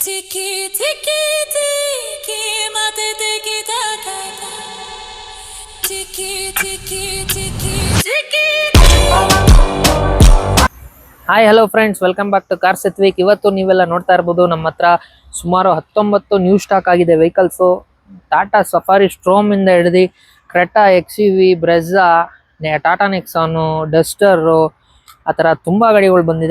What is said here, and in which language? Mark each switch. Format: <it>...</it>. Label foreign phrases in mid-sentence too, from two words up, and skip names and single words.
<en>Tiki tiki tiki mate tiki taka tiki tiki tiki tiki Hi hello friends, welcome back to Cars with Week.</en> <kn>ಇವತ್ತು ನೀವೆಲ್ಲ ನೋಡ್ತಾ ಇರ್ಬೋದು, ನಮ್ಮ ಹತ್ರ ಸುಮಾರು 19</kn> <en>new stock</en> <kn>ಆಗಿದೆ ವೆಹಿಕಲ್ಸು. ಟಾಟಾ ಸಫಾರಿ ಸ್ಟ್ರೋಮ್ ಇಂದ ಹಿಡಿದು ಕ್ರೆಟಾ, XUV, ಬ್ರೆಝಾ, ಟಾಟಾ ನೆಕ್ಸಾನು, ಡಸ್ಟರು, ಆ ಥರ ತುಂಬ ಗಾಡಿಗಳು ಬಂದಿದೆ.</kn>